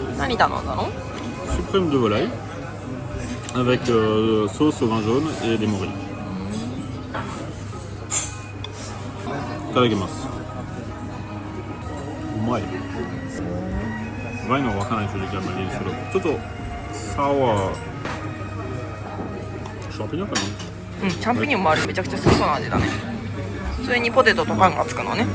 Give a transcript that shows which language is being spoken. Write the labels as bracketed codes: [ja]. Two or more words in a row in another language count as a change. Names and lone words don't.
[ja] 何頼んだの？ [fr] Suprême de volaille avec sauce au vin jaune et des morilles. [ja] いただきます。うまい。うまいのは分からない正直あんまりそれちょっとサワーシャンピニョンかな。うん、チャンピニオンもある。めちゃくちゃ好きそうな味だね。それにポテトとパンがつくのね。